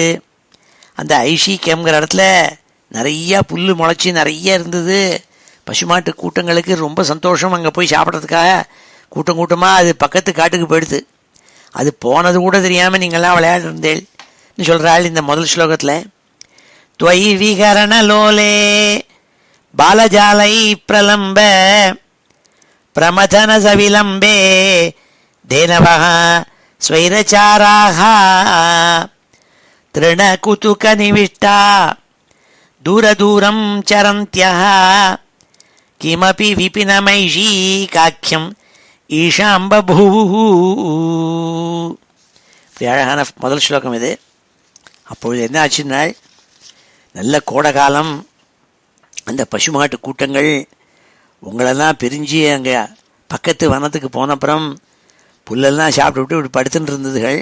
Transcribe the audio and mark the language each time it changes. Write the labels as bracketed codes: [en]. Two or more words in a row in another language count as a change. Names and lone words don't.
[ta] அந்த ஐஷீக்கம்ங்கிற இடத்துல நிறையா புல் முளைச்சி நிறைய இருந்தது. பசுமாட்டு கூட்டங்களுக்கு ரொம்ப சந்தோஷம். அங்கே போய் சாப்பிட்றதுக்காக கூட்டம் கூட்டமாக அது பக்கத்து காட்டுக்கு போயிடுது. அது போனது கூட தெரியாமல் நீங்கள்லாம் விளையாடிருந்தேள்னு சொல்கிறாள் இந்த முதல் ஸ்லோகத்தில். [sa] त्वयि विहरणलोले बालजालै प्रलम्ब प्रमथनसविलम्बे धेनवः स्वैरचाराः तृणकुतुकनिविष्टा दूरदूरं चरन्त्यः किमपि विपिनमैषी काख्यं ईशां बभूवुः. [ta] இப்படி அழகான முதல் ஸ்லோகம் இது. அப்பொழுது என்ன ஆச்சுன்னால், நல்ல கோடை காலம். அந்த பசுமாட்டு கூட்டங்கள் உங்களெல்லாம் பிரிஞ்சு அங்கே பக்கத்து வனத்துக்கு போனப்புறம் புல்லெல்லாம் சாப்பிட்டு விட்டு இப்படி படுத்துட்டு இருந்ததுகள்.